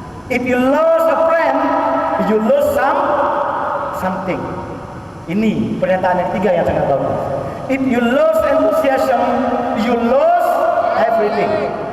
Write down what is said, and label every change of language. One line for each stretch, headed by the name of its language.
English: If you lose a friend, you lose something.
Indonesian: Ini pernyataan yang ketiga yang sangat bagus.
English: If you lose enthusiasm, you lose everything.